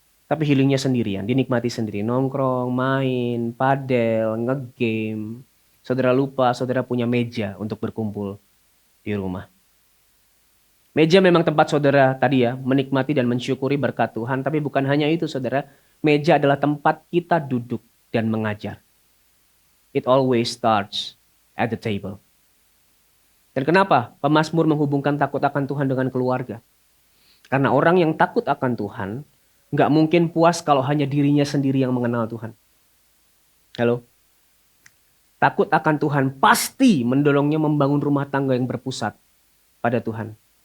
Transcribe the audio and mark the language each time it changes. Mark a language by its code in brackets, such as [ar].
[id] Tapi healingnya sendirian, dinikmati sendiri. Nongkrong, main, padel, ngegame. Saudara lupa, saudara punya meja untuk berkumpul di rumah. Meja memang tempat saudara tadi ya, menikmati dan mensyukuri berkat Tuhan. Tapi bukan hanya itu saudara, meja adalah tempat kita duduk dan mengajar. [en] It always starts at the table. [id] Dan kenapa pemazmur menghubungkan takut akan Tuhan dengan keluarga? Karena orang yang takut akan Tuhan nggak mungkin puas kalau hanya dirinya sendiri yang mengenal Tuhan. Halo? Takut akan Tuhan pasti mendorongnya membangun rumah tangga yang berpusat pada Tuhan.